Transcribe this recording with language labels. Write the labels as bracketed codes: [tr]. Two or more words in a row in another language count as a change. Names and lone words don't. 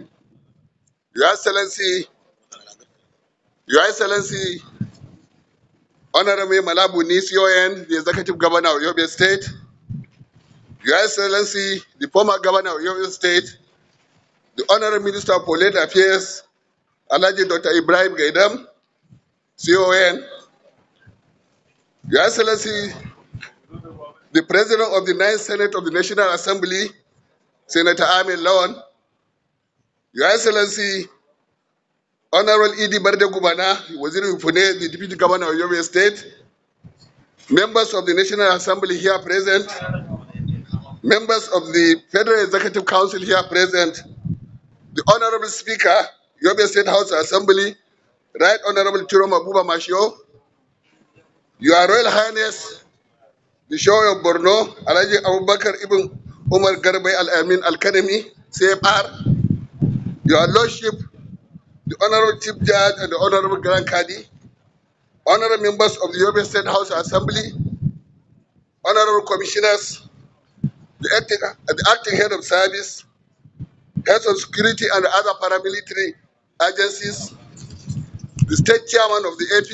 [en] Your Excellency, Honorable Malabu Nisioyen, the Executive Governor of Yobe State, Your Excellency, the former Governor of Yobe State, the Honorable Minister of Public Affairs, Alhaji Dr. Ibrahim Gaidam, CON, Your Excellency, the President of the 9th Senate of the National Assembly, Senator Amin Lawan, Your Excellency, Honorable Idi Barde Gubana, Waziri Ufune, the Deputy Governor of Yobe State, members of the National Assembly here present, members of the Federal Executive Council here present, the Honorable Speaker, Yobe State House Assembly, Right Honorable Chiroma Buba Mashio, Your Royal Highness, the Show of Borno, Alhaji Abubakar Ibn Umar Garbay Al-Amin Al-Kanemi, CFR, Your Lordship, the Honorable Chief Judge and the Honorable Grand Kadi, Honorable members of the Yobe State House Assembly, Honorable Commissioners, the acting head of service, heads of security and other paramilitary agencies, the state chairman of the